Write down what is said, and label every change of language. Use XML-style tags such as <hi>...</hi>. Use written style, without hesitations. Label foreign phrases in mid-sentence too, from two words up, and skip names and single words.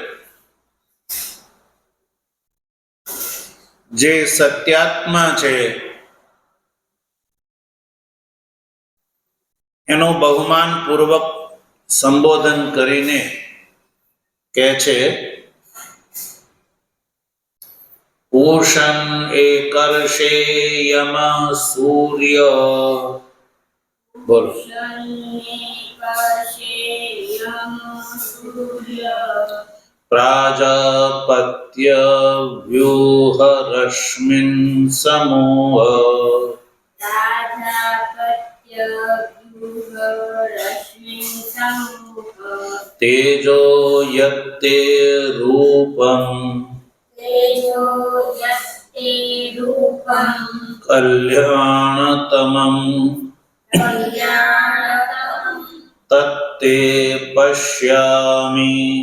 <gu>જે સત્યાત્મા છે એનો બહુમાન પૂર્વક સંબોધન કરીને કહે છે</gu> <sa>पूषण एकर्षे यम सूर्य। બોલો प्राजापत्य व्यूह रश्मिन समूह तेजो यत्ते रूपम कल्याणतमं तत्ते पश्यामि</sa>